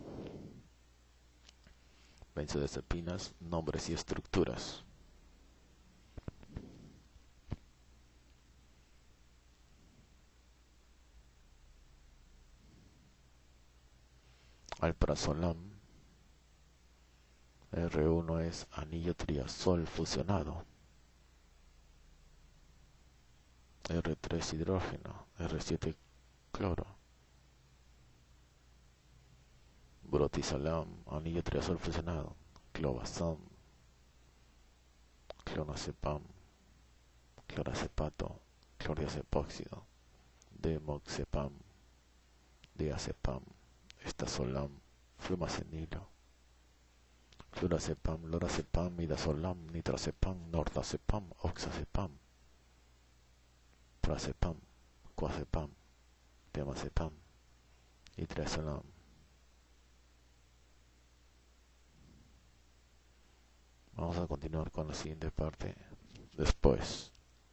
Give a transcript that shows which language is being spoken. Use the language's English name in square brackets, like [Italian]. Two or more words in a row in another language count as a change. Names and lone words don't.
[Spanish] Benzodiazepinas, nombres y estructuras. Alprazolam, R1 es anillo triazol fusionado, R3 hidrógeno, R7 cloro. Brotizolam, anillo triazol fusionado, clobazam, clonazepam, clorazepato, clordiazepóxido, demoxepam, diazepam, estazolam, flumacenilo, flurazepam, lorazepam, midazolam, nitrazepam, nordazepam, oxazepam, prazepam, quazepam, temazepam y triazolam. Vamos a continuar con la siguiente parte después.